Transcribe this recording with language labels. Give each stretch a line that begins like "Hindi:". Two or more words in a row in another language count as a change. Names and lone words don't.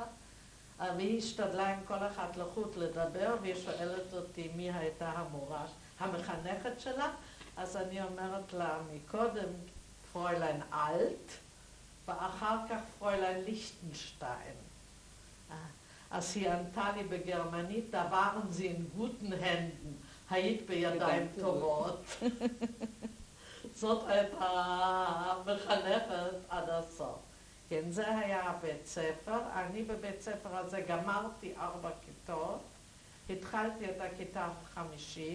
Hebrew: והיא השתדלה עם כל אחד לחוט לדבר, והיא שואלת אותי מי הייתה המורה, המחנכת שלה. אז אני אומרת לה מקודם פרוילן אלט, ואחר כך פרוילן ליכטנשטיין. אז היא ענתה לי בגרמנית,
German: da waren sie in guten Händen,
Hebrew: היית בידיים טובות. זאת הייתה המחנכת עד הסוף. כן, זה היה הבית ספר. אני בבית ספר הזה גמרתי 4 כיתות. התחלתי את הכיתה החמישית.